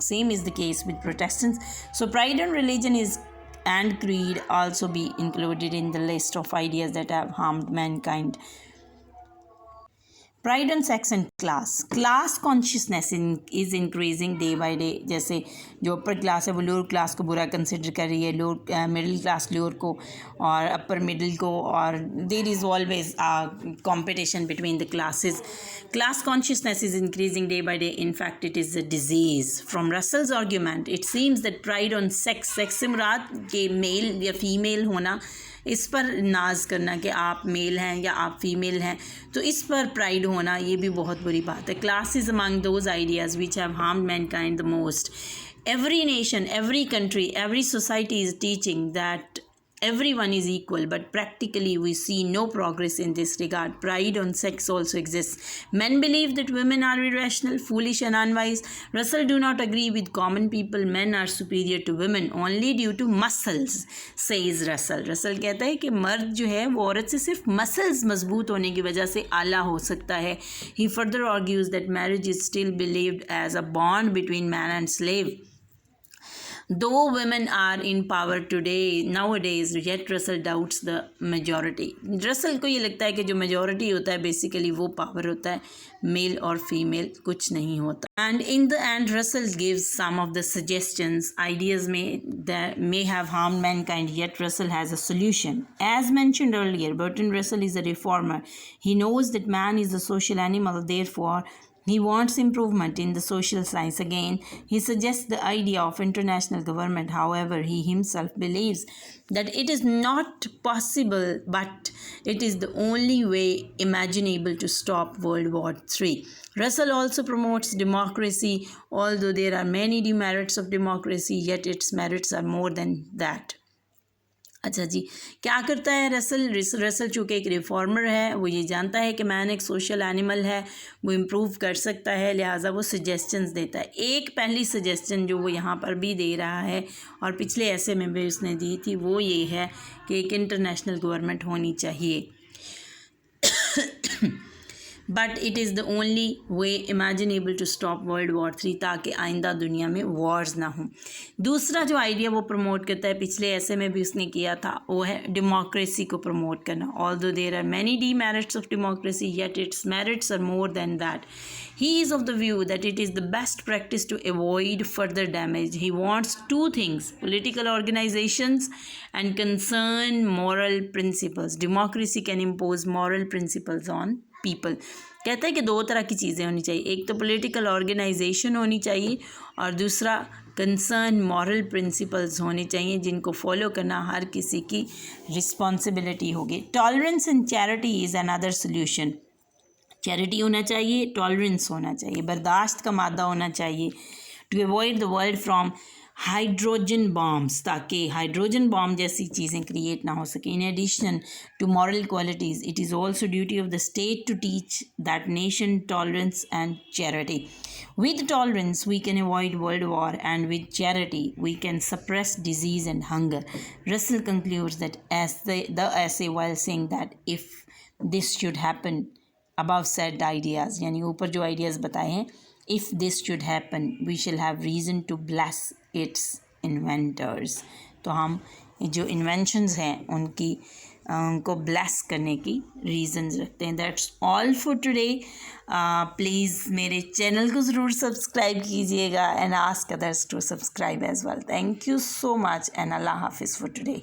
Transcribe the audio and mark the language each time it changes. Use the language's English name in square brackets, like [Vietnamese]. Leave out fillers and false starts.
[English] Same is the case with Protestants. So pride on religion and creed also be included in the list of ideas that have harmed mankind. Pride on sex and class consciousness is increasing day by day. [Hindi] जैसे जो upper class है वो lower class को बुरा consider कर रही है, lower middle class lower को और अपर मिडिल को, और [English] There is always competition between the classes. Class consciousness is increasing day by day. In fact, it is a disease. From Russell's argument, it seems that pride on sex [Hindi] से मुराद के mail या female होना, इस पर नाज करना कि आप मेल हैं या आप फीमेल हैं, तो इस पर प्राइड होना ये भी बहुत बुरी बात है. [English] Class is among those ideas which have harmed mankind the most. Every nation, every country, every society is teaching that everyone is equal, but practically we see no progress in this regard. Pride on sex also exists. Men believe that women are irrational, foolish and unwise. Russell do not agree with common people. Men are superior to women only due to muscles, says Russell. [Hindi] Russell कहता है कि मर्द जो है वो औरत से सिर्फ मसल्स मजबूत होने की वजह से आला हो सकता है. [English] He further argues that marriage is still believed as a bond between man and slave. Though women are in power today, nowadays, yet Russell doubts the majority. [Hindi] Russell को ये लगता है कि जो majority होता है basically वो power होता है, male और female कुछ नहीं होता. [English] And in the end, Russell gives some of the suggestions, ideas that may have harmed mankind, yet Russell has a solution. As mentioned earlier, Bertrand Russell is a reformer. He knows that man is a social animal, therefore he wants improvement in the social science. Again, he suggests the idea of international government. However, he himself believes that it is not possible, but it is the only way imaginable to stop World War III. Russell also promotes democracy. Although there are many demerits of democracy, yet its merits are more than that. [Hindi] अच्छा जी, क्या करता है Russell चूँकि एक reformer है, वो ये जानता है कि मैन एक सोशल एनिमल है, वो इम्प्रूव कर सकता है, लिहाजा वो सजेशंस देता है. एक पहली सजेशन जो वो यहाँ पर भी दे रहा है और पिछले ऐसे में भी उसने दी थी, वो ये है कि एक इंटरनेशनल गवर्नमेंट होनी चाहिए. [English] but it is the only way imaginable to stop world war 3, [Hindi] ताकि आइंदा दुनिया में वॉर्स ना हों. दूसरा जो आइडिया वो प्रमोट करता है, पिछले ऐसे में भी उसने किया था, वो है डेमोक्रेसी को प्रमोट करना. [English] Although there are many demerits of democracy, yet its merits are more than that. He is of the view that it is the best practice to avoid further damage. He wants two things: political organizations and concerned moral principles. Democracy can impose moral principles on people. [Hindi] कहता है कि दो तरह की चीज़ें होनी चाहिए, एक तो पॉलिटिकल ऑर्गेनाइजेशन होनी चाहिए और दूसरा कंसर्न मॉरल प्रिंसिपल्स होने चाहिए जिनको फॉलो करना हर किसी की रिस्पॉन्सिबिलिटी होगी. [English] Tolerance and charity is another solution. [Hindi] Charity होना चाहिए, टॉलरेंस होना चाहिए, बर्दाश्त का मादा होना चाहिए. [English] to avoid the world from hydrogen bombs, [Hindi] ताकि हाइड्रोजन बॉम्ब जैसी चीज़ें क्रिएट ना हो सकें. [English] In addition to moral qualities, it is also duty of the state to teach that nation tolerance and charity. With tolerance, we can avoid world war, and with charity, we can suppress disease and hunger. Russell concludes that the essay while saying that if this should happen, above said ideas, [Hindi] यानी ऊपर जो ideas बताए हैं, [English] if this should happen, we shall have reason to bless its inventors. [Hindi] तो हम जो inventions हैं उनको bless करने की reasons रखते हैं. [English] That's all for today. Please [Hindi] मेरे channel को ज़रूर subscribe कीजिएगा [English] and ask others to subscribe as well. Thank you so much and Allah Hafiz for today.